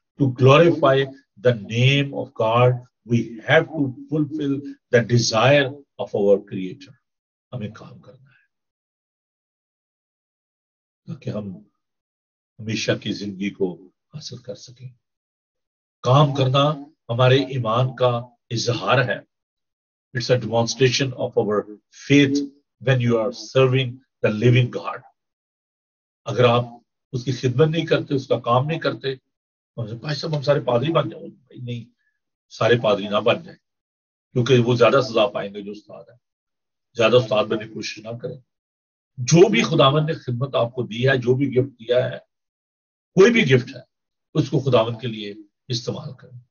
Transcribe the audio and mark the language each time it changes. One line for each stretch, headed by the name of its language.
English: To glorify the name of God we have to fulfil the desire of our creator.
Urdu: ہمیں کام کرنا ہے تاکہ ہم ہمیشہ کی زندگی کو حاصل کر سکیں. کام کرنا ہمارے ایمان کا اظہار ہے.
English: It's a demonstration of our faith when you are serving the living God.
Urdu: اگر آپ اس کی خدمت نہیں کرتے، اس کا کام نہیں کرتے، بھائی صاحب ہم سارے پادری بن جائیں. بھائی نہیں، سارے پادری نہ بن جائیں، کیونکہ وہ زیادہ سزا پائیں گے جو استاد ہے. زیادہ استاد بننے کی کوشش نہ کریں. جو بھی خداوند نے خدمت آپ کو دی ہے، جو بھی گفٹ دیا ہے، کوئی بھی گفٹ ہے، اس کو خداوند کے لیے استعمال کریں.